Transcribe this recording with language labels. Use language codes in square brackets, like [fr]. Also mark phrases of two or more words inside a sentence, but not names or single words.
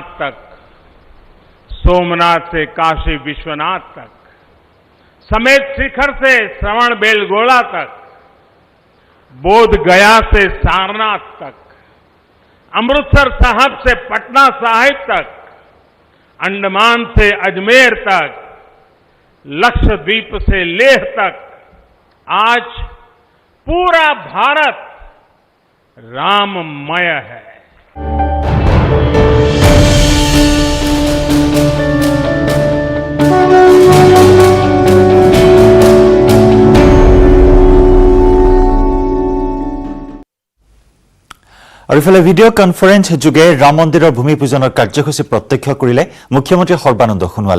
[hi] तक, सोमनाथ से काशी विश्वनाथ तक, समेत शिखर से श्रवण बेलगोला तक, बोध गया से सारनाथ तक, अमृतसर साहब से पटना साहिब तक, अंडमान से अजमेर तक, लक्षद्वीप से लेह तक, आज पूरा भारत राममय है। [as] আৰু ইফালে [en] video conference [as] যোগে ৰাম মন্দিৰৰ ভূমি পূজনৰ কাৰ্যসূচী প্ৰত্যক্ষ কৰিলে মুখ্যমন্ত্ৰী সৰ্বানন্দ সোণোৱালে।